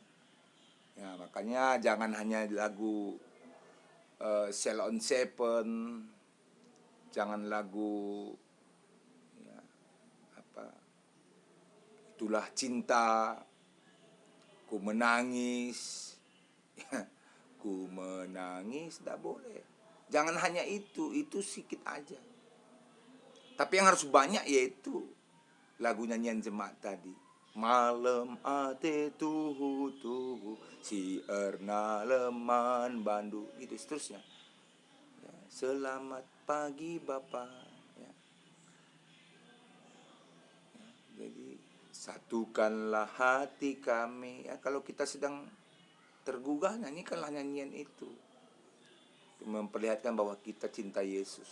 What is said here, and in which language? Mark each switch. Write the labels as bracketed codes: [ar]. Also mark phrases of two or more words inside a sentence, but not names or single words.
[id] Ya, makanya jangan hanya lagu Sail on Seven, jangan lagu ya, itulah cinta, ku menangis, ku menangis, tidak boleh. Jangan hanya itu sedikit aja. Tapi yang harus banyak yaitu lagu nyanyian jemaat tadi. [btx] Malam ate tuhu si erna leman bandu, [id] itu seterusnya. Ya, selamat pagi Bapak. Ya. Ya, jadi satukanlah hati kami. Ya, kalau kita sedang tergugah, nyanyikanlah nyanyian itu. Memperlihatkan bahwa kita cinta Yesus.